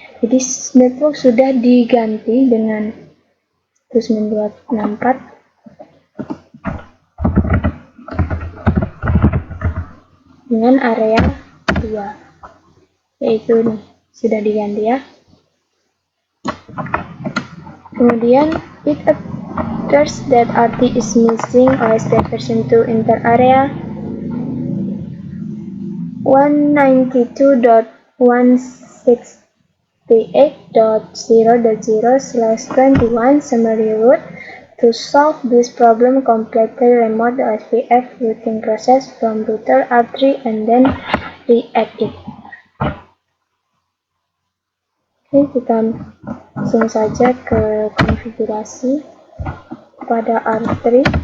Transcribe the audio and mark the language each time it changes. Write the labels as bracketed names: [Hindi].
[Indonesian] Jadi network sudah diganti dengan 9264 dengan area 2, yaitu nih sudah diganti ya. Kemudian [English] it appears that RT is missing OSPF version 2 inter area 192.168.0.0/21 summary route. To solve this problem, completely remote the OSPF routing process from router R3 and then re-add it. [Indonesian] Oke, kita langsung saja ke konfigurasi pada R3.